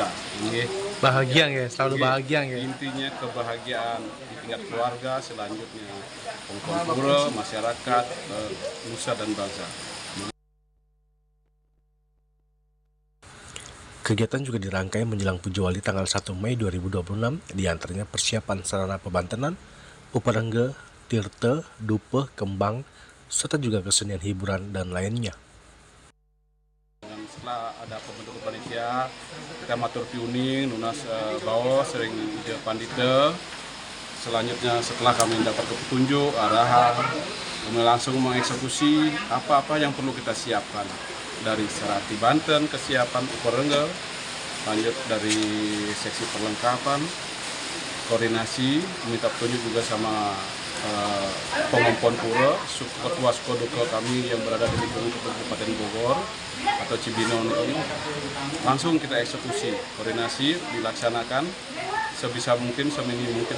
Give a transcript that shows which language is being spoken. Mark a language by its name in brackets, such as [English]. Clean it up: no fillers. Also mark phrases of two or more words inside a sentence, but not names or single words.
[Indonesian] Ini Bahagia ya, selalu bahagia ya. intinya kebahagiaan di tingkat keluarga, selanjutnya pengumpul pura, masyarakat, nusa dan bangsa. Kegiatan juga dirangkai menjelang Pujawali tanggal 1 Mei 2026, diantaranya persiapan sarana pebantenan, uparengge, tirte, dupe, kembang, serta juga kesenian hiburan dan lainnya. Dan setelah ada pembentukan panitia, kita [Balinese] matur piuning, [Indonesian] lunas bawa sering ide Pandita. Selanjutnya setelah kami dapat petunjuk, arahan, kami langsung mengeksekusi apa-apa yang perlu kita siapkan. Dari Serati Banten, kesiapan uparengge, lanjut dari seksi perlengkapan, koordinasi, minta petunjuk juga sama pengumpul pura, ketua Skoduka kami yang berada di lingkungan Kabupaten Bogor atau Cibinong ini, langsung kita eksekusi, koordinasi dilaksanakan sebisa mungkin, seminim mungkin.